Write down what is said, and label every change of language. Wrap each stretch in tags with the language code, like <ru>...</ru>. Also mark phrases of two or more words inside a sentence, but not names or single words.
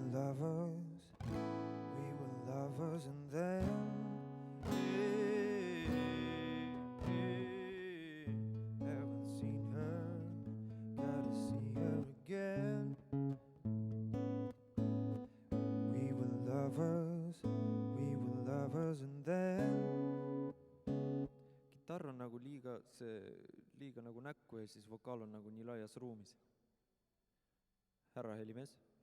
<en>lovers, and then haven't seen her, gotta see her again. We were lovers, and then.</en> <et>Kitarr on nagu liiga nagu näkku ja siis vokaal on nagu nii laias ruumis. Härra helimees.</et>